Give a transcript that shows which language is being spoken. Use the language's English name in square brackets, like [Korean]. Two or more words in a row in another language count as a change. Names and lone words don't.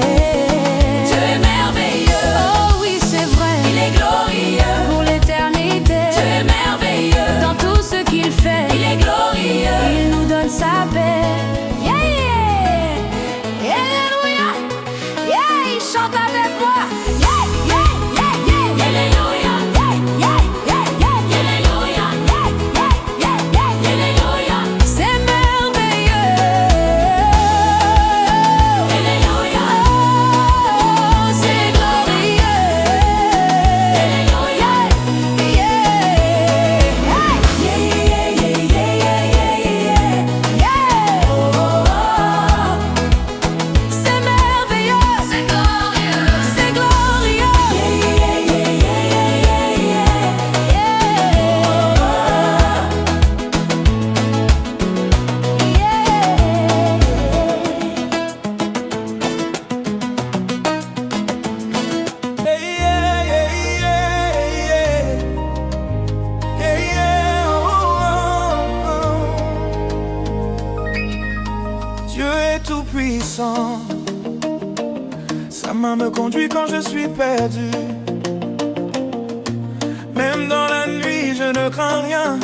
[French] Dieu est merveilleux, Oh oui, c'est vrai, il est glorieux. pour l'éternité. Dieu est merveilleux, Dans tout ce qu'il fait, il est glorieux. il nous donne sa paix. [English] Yeah, yeah, [French] Alléluia. Yeah, il chante avec moi. [English] Yeah, yeah, yeah, yeah. [French] Alléluia, [English] Yeah, yeah, yeah, yeah. [French] Alléluia, [English] Yeah, yeah, yeah, yeah. [French] Alléluia, C'est merveilleux. Alléluia, Oh, c'est glorieux. Alléluia. [English] Yeah, yeah, yeah, yeah, yeah. [French] Oh, c'est merveilleux. C'est glorieux, C'est glorieux. [English] Hey, yeah, yeah, yeah, yeah. Yeah, yeah, oh, oh, oh. [French] Dieu est tout puissant. Sa main me conduit quand je suis perdu. Même dans la nuit, je ne crains rien.